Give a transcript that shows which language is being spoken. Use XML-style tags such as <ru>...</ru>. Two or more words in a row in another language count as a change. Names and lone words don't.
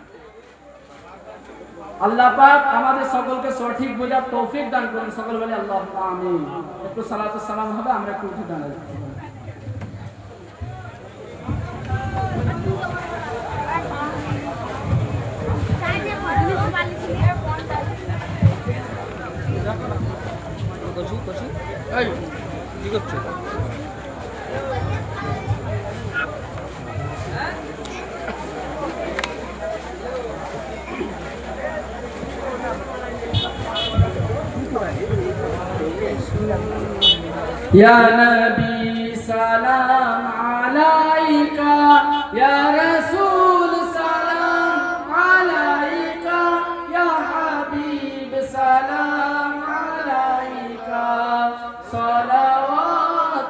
<bn>আল্লাহ পাক আমাদের সকলকে সঠিক বোঝার তৌফিক দান করুন সকল বলে</bn> <ar>اللهم آمين</ar> <bn>একটু</bn> <ar>صلاة سلام</ar> <bn>হবে আমরা একটু উঠে দাঁড়াই এই কি করছো Ya</bn> <ar>نبي سلام عليك يا رسول سلام عليك يا حبيب سلام عليك صلوات</ar>